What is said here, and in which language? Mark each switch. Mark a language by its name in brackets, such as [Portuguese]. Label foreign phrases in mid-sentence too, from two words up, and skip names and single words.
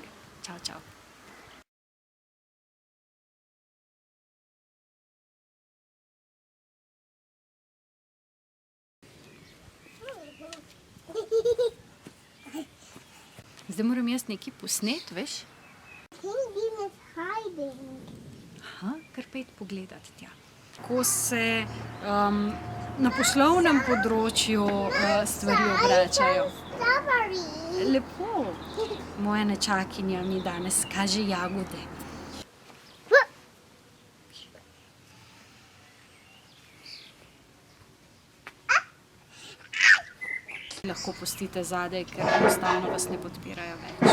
[Slovenian] Čau, čau. Zdaj moram jaz nekaj posnet, veš? [English] Penguin is hiding. [Slovenian] Aha, kar pojdi pogledat tja. Ko se na poslovnem področju stvari obračajo. Strawberry. Lepo. Moja nečakinja mi danes kaže jagode. Lahko pustite zadaj, ker enostavno vas ne podpirajo več.